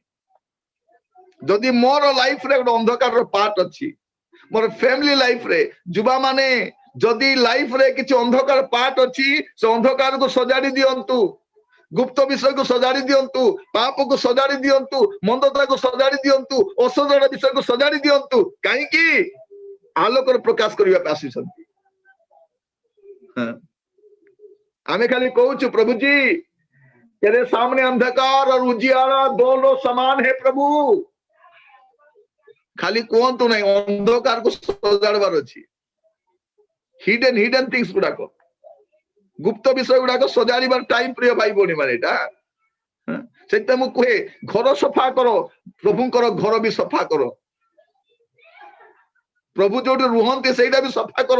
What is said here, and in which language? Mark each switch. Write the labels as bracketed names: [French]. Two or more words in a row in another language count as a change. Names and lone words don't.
[Odia] ଯଦି ମୋର ଲାଇଫରେ ଗୋଟେ ଅନ୍ଧକାରର ପାର୍ଟ ଅଛି, ମୋର ଫ୍ୟାମିଲି ଲାଇଫରେ, ଯୁବା ମାନେ ଯଦି ଲାଇଫରେ କିଛି ଅନ୍ଧକାର ପାର୍ଟ ଅଛି, ସେ ଅନ୍ଧକାରକୁ ସଜାଡି ଦିଅନ୍ତୁ। ଗୁପ୍ତ ବିଷୟକୁ ସଜାଡି ଦିଅନ୍ତୁ, ପାପକୁ ସଜାଡି ଦିଅନ୍ତୁ, ମନ୍ଦତାକୁ ସଜାଡି ଦିଅନ୍ତୁ, ଅସଜଡ଼ା ବିଷୟକୁ ସଜାଡି ଦିଅନ୍ତୁ। କାହିଁକି? ଆଲୋକରେ ପ୍ରକାଶ କରିବା ପାଇଁ ଆସିଛନ୍ତି। ଆମେ ଖାଲି କହୁଛୁ ପ୍ରଭୁ [Hindi] जी तेरे सामने अंधकार और उजियारा दोनों समान है प्रभु। [Odia] खाली କୁହନ୍ତୁ ନାହିଁ, ଅନ୍ଧକାରକୁ ସଜାଡିବାର ଅଛି। [English] hidden things [Odia] ଗୁଡାକ, ଗୁପ୍ତ ବିଷୟ ଗୁଡାକ ସଜାଡିବାର ଟାଇମ ପ୍ରିୟ ଭାଇ ଭଉଣୀ ମାନେ ଏଇଟା। ସେଥିପାଇଁ ମୁଁ କୁହେ ଘର ସଫା କର, ପ୍ରଭୁଙ୍କର ଘର ବି ସଫା କର। ପ୍ରଭୁ ଯୋଉଠି ରୁହନ୍ତି ସେଇଟା ବି ସଫା କର।